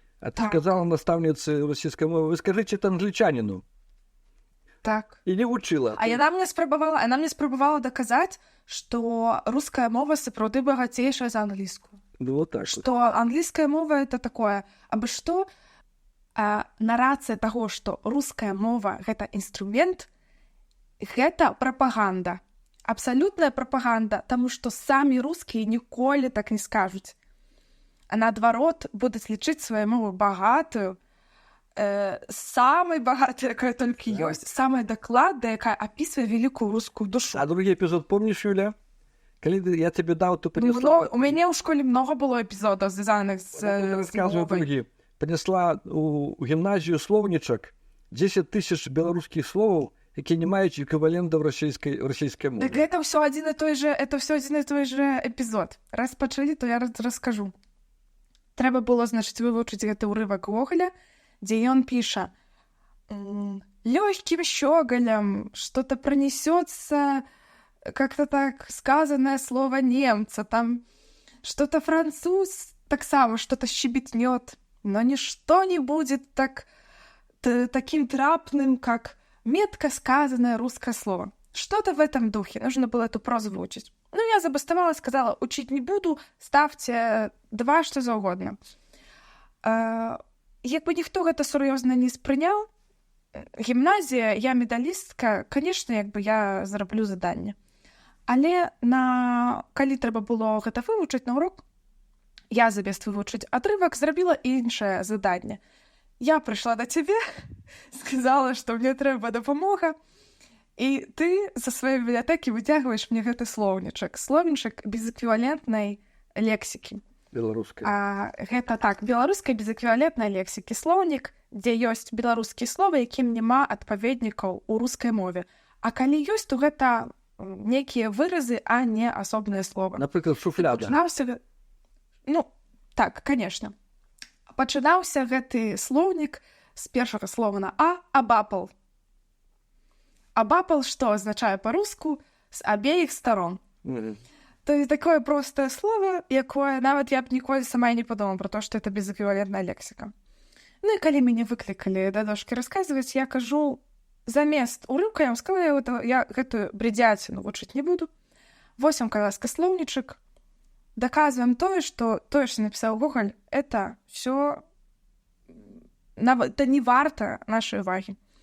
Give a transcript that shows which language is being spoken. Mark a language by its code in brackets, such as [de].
[ru] А ты сказала наставнице российской мовы, вы скажите это англичанину. [be] Так. И не учила. А яна мне спрабавала даказаць, што руская мова сапраўды багацейшая за англійскую. [ru] Ну вот так. [be] Што англійская мова это такое, абы што нарацыя таго, што руская мова гэта інструмент, гэта прапаганда. Абсалютная прапаганда, таму што самі рускія ніколі так не скажуць. А наадварот, будуць лічыць сваю мову багатую, самай багатай, якая толькі ёсць, самая дакладная, якая апісвае вялікую рускую душу. А другі эпізод помніш, Юля? Калі я тебе даў, то принесла... У мяне ў школе многа было эпізодаў, звязаных з мовай. Принесла у гімназію словнічак 10 тысяч беларускіх словаў, якія не маюць эквівалентаў расійскай мовы. [ru] Так это все один и той же эпізод. [be] Раз пачалі, то я раскажу. Трэба было, значыць, вывучыць гэты ўрывак Гоголя, дзе ён піша: [ru] лёгким щёголем что-то пронесётся, как-то так сказанное слово немца, там что-то француз таксама что-то щебетнёт, но ничто не будет таким трапным, как метко сказанное русское слово. Что-то в этом духе. Нужно было эту прозу выучить. Ну, я забастовала, сказала, учить не буду, ставьте 2, что за угодно. [be] Як бы ніхто гэта сур'ёзна не спрыняў, гімназія, я медалістка, канешне, як бы я зараблю заданне. Але калі трэба было гэта вывучыць на урок, я замест вывучыць адрывак зрабіла іншае заданне. Я прыйшла да цябе, сказала, што мне трэба дапамога, і ты са сваёй бібліятэкі выцягваеш мне гэты словнічак безэквівалентнай лексікі. Беларускай. Гэта так, беларускай безэквівалентнай лексікі слоўнік, дзе ёсць беларускія словы, якім няма адпаведнікаў у рускай мове. А калі ёсць, то гэта нейкія выразы, а не асобныя словы. Напрыклад, шуфляда. Так, канешне. Пачынаўся гэты слоўнік з першага слова на абапал. Абапал, што азначае па-руску з абеіх старон. То есть такое простае слово, якое нават я б ніколі сама не падумала про то, што это безэквівалентная лексіка. Ну і калі мяне выклікалі да дошкі расказваць, я кажу, замест урыўка я вам сказала, я гэтую бредзяціну вучыць не буду. Вось вам, каласка, слоўнічак. Даказваем тое, што напісаў Гоголь, это все это не варта нашай увагі.